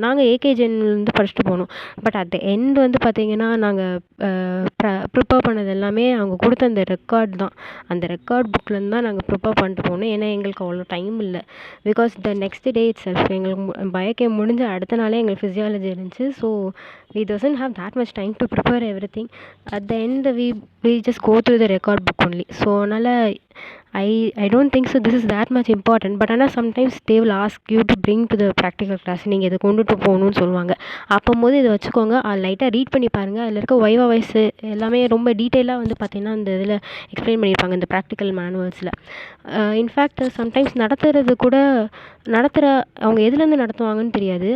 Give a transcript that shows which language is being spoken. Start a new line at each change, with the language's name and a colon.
Tamil: நாங்கள் ஏகேஜென்லேருந்து படிச்சுட்டு போகணும்.
English: but at the end
Tamil: வந்து பார்த்திங்கன்னா நாங்கள் ப்ரிப்பேர் பண்ணது எல்லாமே அவங்க கொடுத்த அந்த ரெக்கார்ட் தான். அந்த ரெக்கார்ட் புக்லேருந்து தான் நாங்கள் ப்ரிப்பேர் பண்ணிட்டு போகணும். ஏன்னா எங்களுக்கு அவ்வளோ டைம் இல்லை.
English: because the next day itself
Tamil: எங்களுக்கு பயோகெம் முடிஞ்ச அடுத்த நாளே எங்களுக்கு ஃபிசியாலஜி இருந்துச்சு.
English: So we doesn't have that much time to prepare everything. At the end we just go through the record book only. So
Tamil: அதனால்
English: I don't think so this is that much important. But
Tamil: ஆனால்
English: sometimes they will ask you to bring to the practical class.
Tamil: நீங்கள் இதை கொண்டுட்டு போகணும்னு சொல்லுவாங்க. அப்போது இதை வச்சுக்கோங்க, லைட்டாக ரீட் பண்ணி பாருங்கள். அதில் இருக்க வைவா வாய்ஸு எல்லாமே ரொம்ப டீட்டெயிலாக வந்து பார்த்திங்கன்னா இந்த இதில் எக்ஸ்பிளைன் பண்ணியிருப்பாங்க இந்த ப்ராக்டிக்கல் மேனுவல்ஸில். இன்ஃபேக்ட் சம்டைம்ஸ் நடத்துகிற அவங்க எதுலேருந்து நடத்துவாங்கன்னு தெரியாது.